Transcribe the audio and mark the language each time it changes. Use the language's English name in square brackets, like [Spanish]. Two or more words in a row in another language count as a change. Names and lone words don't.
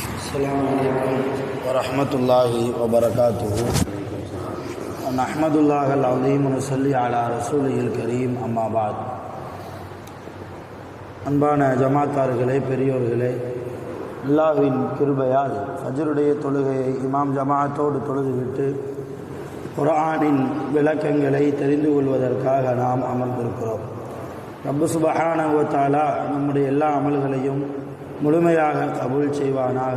[Arabic] السلام عليكم ورحمة الله وبركاته. نحمد الله العظيم ونصلي على رسوله الكريم. أما بعد. [Tamil] அன்பான ஜமாத்தார்களே, பெரியோர்களே, அல்லாஹ்வின் கிருபையால் ஃபஜ்ருடைய தொழுகையை இமாம் ஜமாஅத்தோடு தொழுதுவிட்டு குர்ஆனின் விளக்கங்களை தெரிந்து கொள்வதற்காக நாம் அமர்ந்திருக்கிறோம். ரப்பு [Arabic] سبحانه وتعالى [Tamil] நம்முடைய எல்லா அமல்களையும் முழுமையாக கபூல் செய்வானாக.